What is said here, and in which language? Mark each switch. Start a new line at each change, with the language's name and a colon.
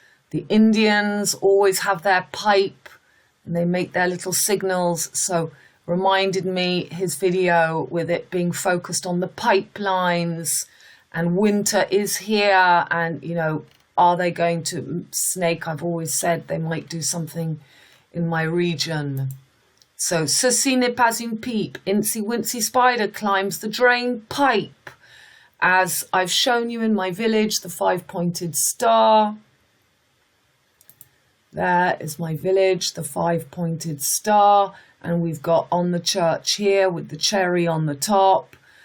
English: The Indians always have their pipe and they make their little signals. So reminded me his video with it being focused on the pipelines, and winter is here, and are they going to snake? I've always said they might do something in my region.
French: So ceci n'est pas une pipe.
English: Incy Wincy Spider climbs the drain pipe. As I've shown you in my village, the 5-pointed star. There is my village, the 5-pointed star. And we've got on the church here with the cherry on the top.